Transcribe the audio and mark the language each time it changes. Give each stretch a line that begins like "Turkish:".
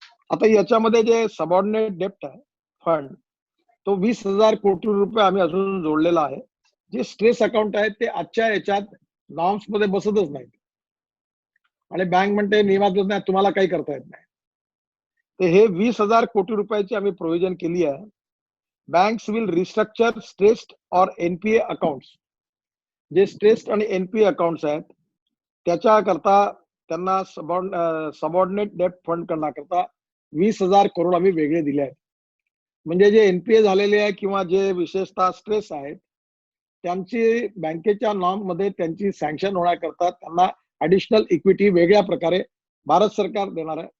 Marathi: आता याच्यामध्ये जे सबऑर्डिनेट डेप्ट आहे फंड, तो 20,000 कोटी रुपये आम्ही अजून जोडलेला आहे. जे स्ट्रेस अकाउंट आहेत ते आजच्या याच्यात नॉर्म्स मध्ये बसतच नाहीत आणि बँक म्हणते नियमातच नाही, तुम्हाला काही करता येत नाही. तर हे 20,000 कोटी रुपयाची आम्ही प्रोव्हिजन केली आहे.
English: Banks will restructure stressed और NPA accounts.
Marathi: जे स्ट्रेस्ड आणि एनपीए अकाउंट्स आहेत त्याच्याकरता त्यांना सबऑर्डिनेट डेप्ट फंड करण्याकरता 20,000 करोड आम्ही वेगळे दिले आहेत. म्हणजे जे एनपीए झालेले आहे किंवा जे विशेषतः स्ट्रेस आहेत त्यांची बँकेच्या नॉर्म मध्ये त्यांची सँक्शन होण्याकरता त्यांना ऍडिशनल इक्विटी वेगळ्या प्रकारे भारत सरकार देणार आहे.